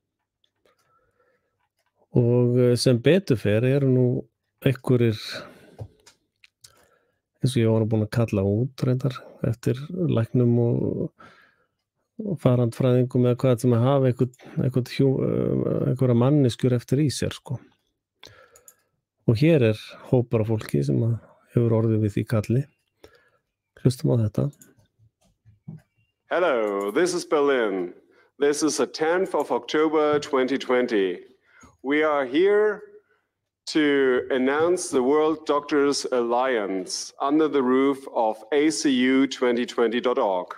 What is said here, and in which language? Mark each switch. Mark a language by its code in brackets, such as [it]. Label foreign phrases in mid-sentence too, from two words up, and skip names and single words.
[is] Og sem betur fer eru nú einhverjir, eins og ég var búin að kalla út reyndar, eftir læknum og farandfræðingum eða hvað sem að hafa einhverja manneskjur eftir í sér, sko. Og hér er hópur af fólki sem hefur orðið við því kalli. Hlustum á þetta. [en] Hello, this is Berlin. This is the 10th of October 2020. We are here to announce the World Doctors Alliance under the roof of acu2020.org.